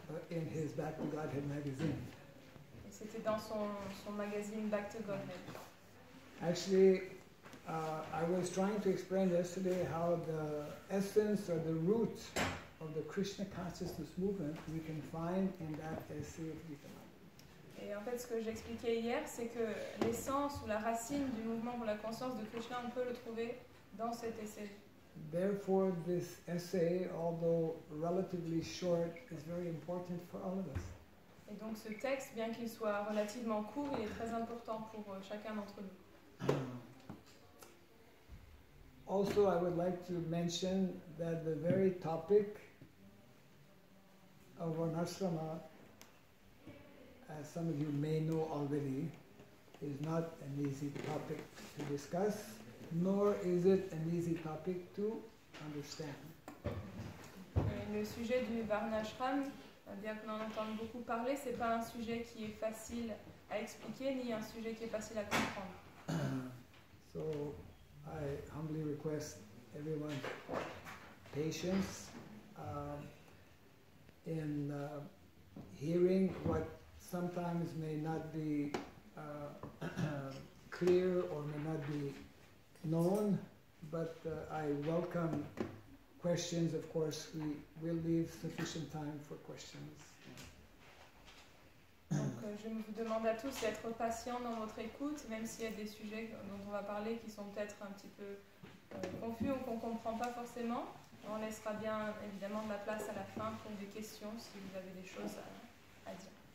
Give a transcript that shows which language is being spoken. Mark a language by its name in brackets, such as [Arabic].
[English] In his Back to Godhead magazine. [French] Et c'était dans son magazine Back to Godhead. [English] Actually, I was trying to explain yesterday how the essence or the root of the Krishna consciousness movement we can find in that essay of Gita. [French] Et en fait, ce que j'expliquais hier, c'est que l'essence ou la racine du mouvement pour la conscience de Krishna, on peut le trouver dans cet essai. [English] Therefore, this essay, although relatively short, is very important for all of us. [French] Et donc ce texte, bien qu'il soit relativement court, il est très important pour chacun d'entre nous. [English] Also, I would like to mention that the very topic of Varnashrama, as some of you may know already, is not an easy topic to discuss, nor is it an easy topic to understand. [French] Le sujet du Varnashram, bien qu'on en entende beaucoup parler, c'est pas un sujet qui est facile à expliquer, ni un sujet qui est facile à comprendre. [English] So I humbly request everyone's patience in hearing what sometimes may not be clear or may not be known, but I welcome questions. Of course, we will leave sufficient time for questions. [French] Donc je vous demande à tous d'être patients dans votre écoute, même s'il y a des sujets dont on va parler qui sont peut-être un petit peu confus ou qu'on ne comprend pas forcément. On laissera bien évidemment de la place à la fin pour des questions si vous avez des choses à dire.